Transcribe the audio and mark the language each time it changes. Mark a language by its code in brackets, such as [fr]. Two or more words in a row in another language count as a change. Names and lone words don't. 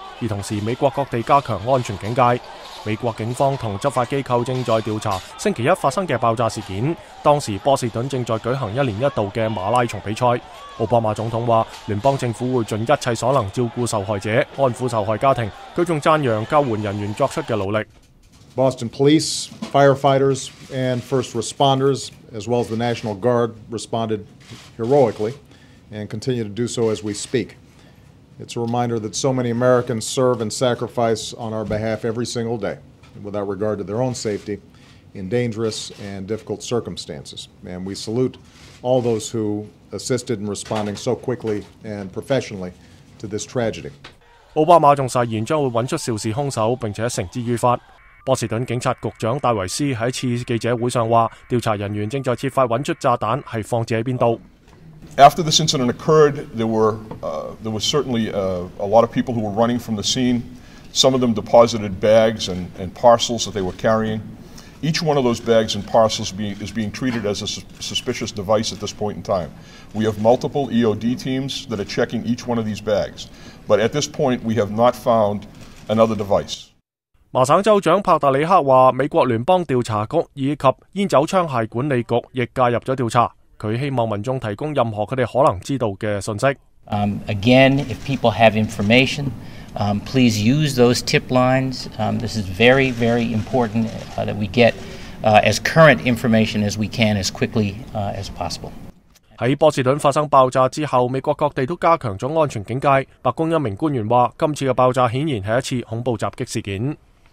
[yue] 而同時，美國各地加強安全警戒。美國警方同執法機構正在調查星期一發生嘅爆炸事件。當時波士頓正在舉行一年一度嘅馬拉松比賽。奧巴馬總統話，聯邦政府會盡一切所能照顧受害者，安撫受害家庭。佢仲讚揚救援人員作出嘅努力。 [en] Boston police, firefighters, and first responders, as well as the National Guard, responded heroically and continue to do so as we speak. It's a reminder that so many Americans serve and sacrifice on our behalf every single day, without regard to their own safety, in dangerous and difficult circumstances. And we salute all those who assisted in responding so quickly and professionally to this tragedy. [yue] 奧巴馬仲誓言將會揾出肇事兇手並且繩之於法。波士頓警察局長戴維斯喺次記者會上話，調查人員正在設法揾出炸彈係放置喺邊度。 [en] After this incident occurred, there was certainly a lot of people who were running from the scene. Some of them deposited bags and parcels that they were carrying. Each one of those bags and parcels is being treated as a suspicious device at this point in time. We have multiple EOD teams that are checking each one of these bags, but at this point we have not found another device. [yue] 麻省州長帕特里克話，美國聯邦調查局以及煙酒槍械管理局亦介入咗調查。佢希望民眾提供任何佢哋可能知道嘅信息。 [en] Again, if people have information, please use those tip lines. This is very, very important that we get as current information as we can as quickly as possible. [yue] 喺波士頓發生爆炸之後，美國各地都加強咗安全警戒。白宮一名官員話，今次嘅爆炸顯然係一次恐怖襲擊事件。